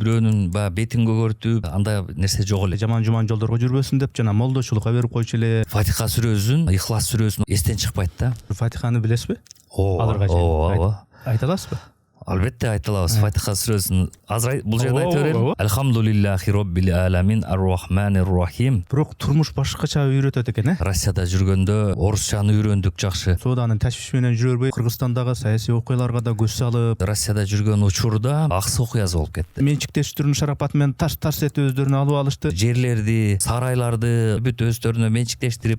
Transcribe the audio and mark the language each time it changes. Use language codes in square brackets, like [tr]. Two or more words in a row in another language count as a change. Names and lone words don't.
[ky] Бирөөнүн баягы бетин көгөртүп, андай нерсе жок эле. Жаман жуман жолдорго жүрбөсүн деп жана молдочулукка берип койчу эле. Фатиха сүрөсүн, Ихлас сүрөсүн эстен чыкпайт да. Фатиханы билесизби? Ооба, ооба. Айта аласызбы? Албетте айта алабыз. Фатиха сүрөсүн азыр бул жерде айта берели. [ar] الحمد لله رب العالمين الرحمن الرحيم. [ky] Бирок турмуш башкача үйрөтөт экен, Россияда жүргөндө орусчаны үйрөндүк жакшы. Сооданын ташвиш менен жүрө бербей, Кыргызстандагы саясий окуяларга да көз салып, Россияда жүргөн учурда аксы окуясы болуп кетти. менчиктештирүүнүн шарапаты менен таш этип өздөрүнө алып алышты. Жерлерди, сарайларды бүт өздөрүнө менчиктештирип,